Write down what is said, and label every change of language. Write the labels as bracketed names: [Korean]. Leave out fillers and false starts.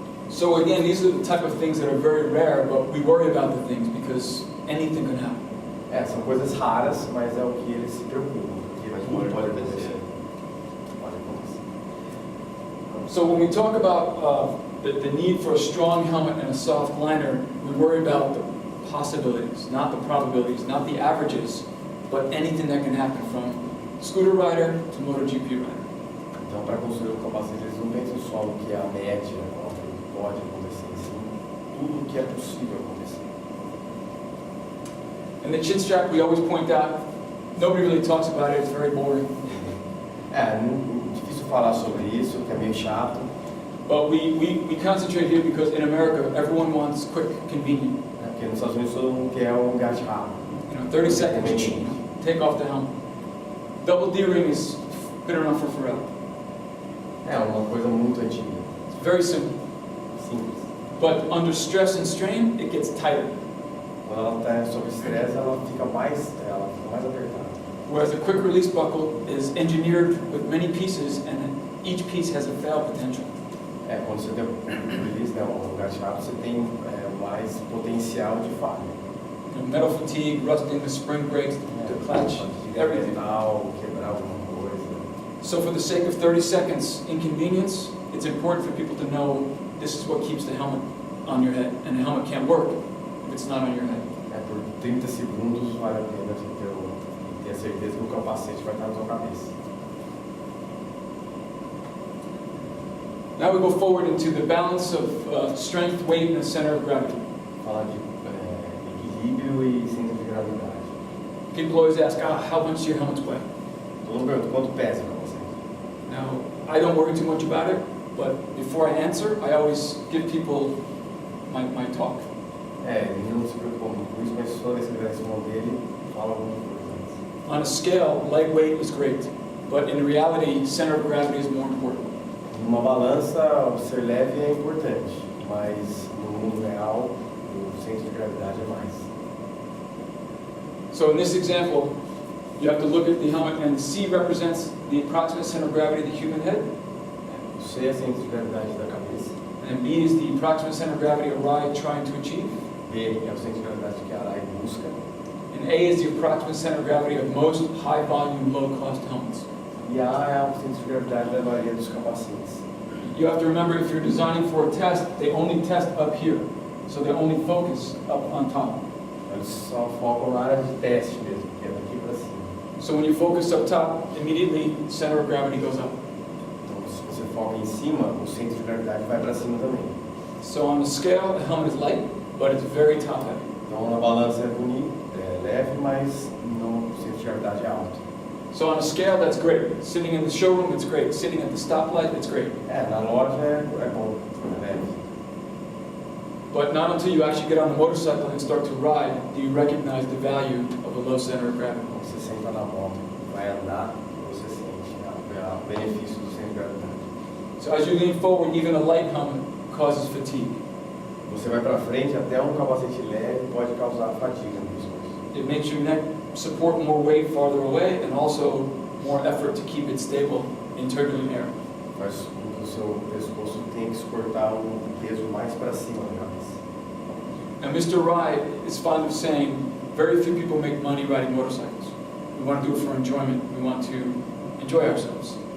[English] So again, these are the type of things that are very rare, but we worry about the things because anything can happen. [Portuguese] É, são coisas raras, mas é o que eles se preocupam. Porque tudo pode acontecer. Pode acontecer. [English] So when we talk about the need for a strong helmet and a soft liner, we worry about the possibilities, not the probabilities, not the averages, but anything that can happen from scooter rider to MotoGP rider. [Portuguese] Então, para construir o capacete, eles não pensam só no que é a média, o que pode acontecer, sim, tudo o que é possível acontecer. [English] And the chin strap, we always point out, nobody really talks about it, it's very boring. [Portuguese] É, difícil falar sobre isso, que é meio chato. [English] But we concentrate here because in America, everyone wants quick, convenient. [Portuguese] Né? Porque nos Estados Unidos todo mundo quer um gás rápido. [English] 30 seconds, take off the helmet. Double D-ring is been around for forever. [Portuguese] É uma coisa muito antiga, [English] It's very simple. [Portuguese] simples. [English] But under stress and strain, it gets tighter. [Portuguese] Quando ela está sob estresse, ela fica mais apertada. [English] Whereas a quick release buckle is engineered with many pieces and each piece has a fail potential. [Portuguese] É, quando você tem um release, né, um gás rápido, você tem mais potencial de falha. [English] You know, metal fatigue, rusting, the spring breaks, the clutch, everything. [Portuguese] Quebrar alguma coisa. [English] So for the sake of 30 seconds inconvenience, it's important for people to know this is what keeps the helmet on your head. And the helmet can't work if it's not on your head. [Portuguese] É, por 30 segundos vale a pena você ter a certeza que o capacete vai estar na sua cabeça. [English] Now we go forward into the balance of strength, weight, and the center of gravity. [Portuguese] Falar de equilíbrio e centro de gravidade. [English] People always ask, how much do your helmets weigh? [Portuguese] Todo mundo pergunta quanto pesa o capacete. [English] Now, I don't worry too much about it, but before I answer, I always give people my talk. [Portuguese] É, ele não se preocupa muito com isso, mas toda vez que ele vai responder, ele fala alguma coisa antes. [English] On a scale, leg weight is great, but in reality, center of gravity is more important. [Portuguese] Numa balança, o ser leve é importante, mas no mundo real, o centro de gravidade é mais. [English] So in this example, you have to look at the helmet, and C represents the approximate center of gravity of the human head, [Portuguese] O C é o centro de gravidade da cabeça, [English] and B is the approximate center of gravity of Arai trying to achieve, [Portuguese] B é o centro de gravidade que a Arai busca, [English] and A is the approximate center of gravity of most high-volume, low-cost helmets. [Portuguese] e A é o centro de gravidade da maioria dos capacetes. [English] You have to remember, if you're designing for a test, they only test up here, so they only focus up on top. [Portuguese] Eles só focam na área de teste mesmo, que é daqui para cima. [English] So when you focus up top, immediately center of gravity goes up. [Portuguese] Então, se você foca em cima, o centro de gravidade vai para cima também. [English] So on the scale, the helmet is light, but it's very top heavy. [Portuguese] Então, na balança é bonito, é leve, mas no centro de gravidade é alto. [English] So on a scale, that's great. Sitting in the showroom, it's great. Sitting at the stoplight, it's great. [Portuguese] É, na loja é bom, é leve. [English] But not until you actually get on the motorcycle and start to ride do you recognize the value of a low center of gravity. [Portuguese] Quando você senta na moto, vai andar, você sente o benefício do centro de gravidade. [English] So as you lean forward, even a light helmet causes fatigue. [Portuguese] Você vai para frente, até um capacete leve pode causar fadiga no pescoço. [English] It makes your neck support more weight farther away, and also more effort to keep it stable in turbulent air. [Portuguese] Faz com que o seu pescoço tenha que suportar um peso mais para cima da cabeça. [English] Now, Mr. Arai is fond of saying, very few people make money riding motorcycles. We want to do it for enjoyment. We want to enjoy ourselves.